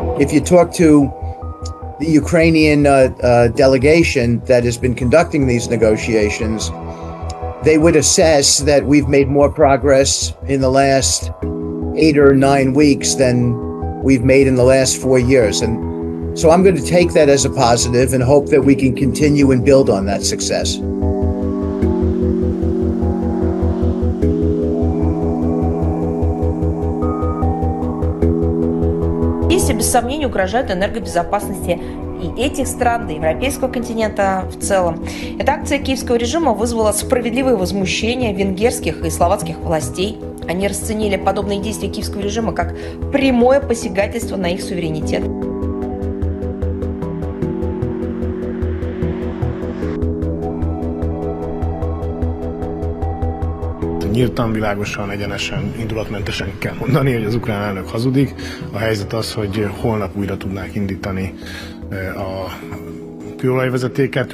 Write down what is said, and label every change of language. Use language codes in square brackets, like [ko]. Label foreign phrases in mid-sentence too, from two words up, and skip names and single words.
[en] if you talk to the Ukrainian delegation that has been conducting these negotiations, they would assess that we've made more progress in the last 8 or 9 weeks than we've made in the last 4 years. And so I'm going to take that as a positive and hope that we can continue and build on that success. [ru] Если без сомнения угрожают энергобезопасности и этих стран, да и европейского континента в целом. Эта акция киевского режима вызвала справедливое возмущение венгерских и словацких властей. Они расценили подобные действия киевского режима как прямое посягательство на их суверенитет. [hu] Nyíltan, világosan, egyenesen, indulatmentesen kell mondani, hogy az ukrán elnök hazudik. A helyzet az, hogy holnap újra tudnák indítani a kőolajvezetéket.